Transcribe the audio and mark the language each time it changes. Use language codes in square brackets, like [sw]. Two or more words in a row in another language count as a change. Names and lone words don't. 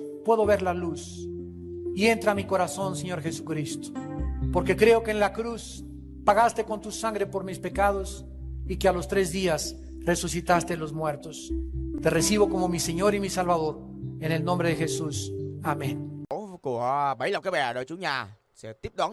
[es] Puedo ver la luz. Y entra a mi corazón, Señor Jesucristo. Porque creo que en la cruz pagaste con tu sangre por mis pecados y que a los 3 días resucitaste de los muertos. Te recibo como mi Señor y mi Salvador. En el nombre de Jesús. Amén. [vi] Của Bảy Lộc cái bè đội chủ nhà sẽ tiếp đón